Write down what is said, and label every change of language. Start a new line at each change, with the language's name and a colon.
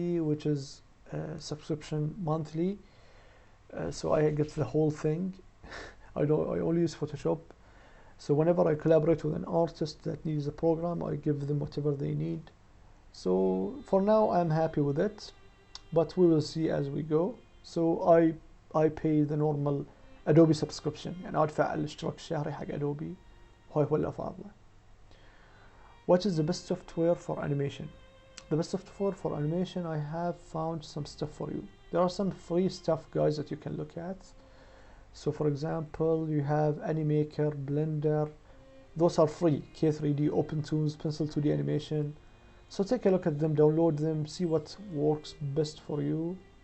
English: Which is subscription monthly. so I get the whole thing. I only use Photoshop. So whenever I collaborate with an artist that needs a program, I give them whatever they need. So for now I'm happy with it, but we will see as we go. So I pay the normal Adobe subscription،
Arabic: يعني أدفع الاشتراك الشهري حق Adobe، هاي هو اللي أفضله.
English: What is the best software for animation? The best software for animation, I have found some stuff for you. There are some free stuff, guys, that you can look at. So for example, you have Animaker, Blender. Those are free. K3D, OpenToons, Pencil 2D animation. So take a look at them, download them, see what works best for you.